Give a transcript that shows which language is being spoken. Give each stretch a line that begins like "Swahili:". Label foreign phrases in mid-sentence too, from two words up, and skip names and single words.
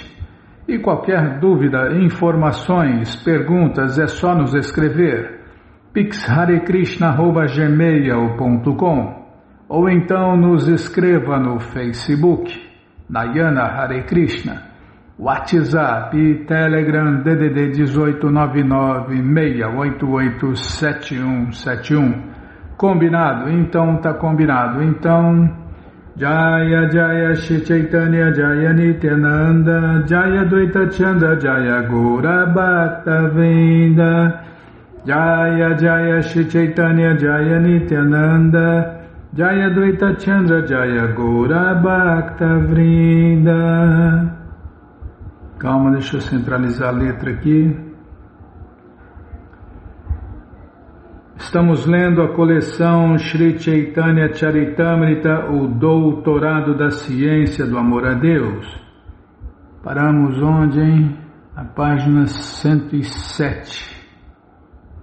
Portuguese: E qualquer dúvida, informações, perguntas, é só nos escrever pixharekrishna@gmail.com ou então nos escreva no Facebook, Nayana Hare Krishna, WhatsApp e Telegram DDD 1899-688-7171. Combinado? Então tá combinado. Então... Jaya Jaya Shri Chaitanya Jaya Nityananda Jaya Dvaita Chandra Jaya Gaura Bhakta Vrinda Jaya Jaya Shri Chaitanya Jaya Nityananda Jaya Dvaita Chandra Jaya Gaura Bhakta Vrinda. Calma, deixa eu centralizar a letra aqui. Estamos lendo a coleção Shri Chaitanya Charitamrita, o Doutorado da Ciência do Amor a Deus. Paramos onde, hein? Na página 107.